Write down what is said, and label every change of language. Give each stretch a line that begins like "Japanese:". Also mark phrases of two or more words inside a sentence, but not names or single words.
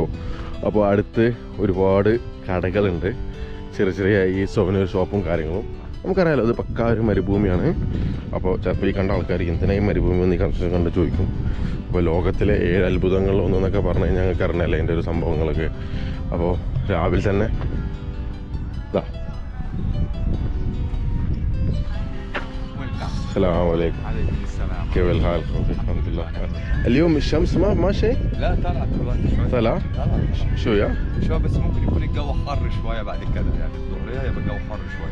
Malayalam: അപ്പോൾ അടുത്ത് ഒരുപാട് കടകളുണ്ട്, ചെറിയ ഈ സൊവനീർ ഷോപ്പും കാര്യങ്ങളും. നമുക്കറിയാലോ ഇത് പക്കാ ഒരു മരുഭൂമിയാണ്. അപ്പോൾ ചിലപ്പോൾ ഈ കണ്ട ആൾക്കാർ എന്തിനായി മരുഭൂമി എന്ന് ഈ കൺസ്ട്രക്ഷൻ കണ്ട് ചോദിക്കും. അപ്പോൾ ലോകത്തിലെ 7 അത്ഭുതങ്ങളിൽ ഒന്നെന്നൊക്കെ പറഞ്ഞു കഴിഞ്ഞാൽ ഞങ്ങൾക്ക് അറിഞ്ഞല്ലേ അതിൻ്റെ ഒരു സംഭവങ്ങളൊക്കെ. അപ്പോൾ രാവിലെ തന്നെ ഇതാ.
Arabic: السلام عليكم. عليكم السلام. كيف الحال؟ الحمد لله. اليوم الشمس ما شيء؟ لا طلعت والله شوي. طلع؟ شوية؟ شوي بس ممكن يكون الجو حر شوية بعد كذا، يعني الظهرية يبقى الجو حر شوية.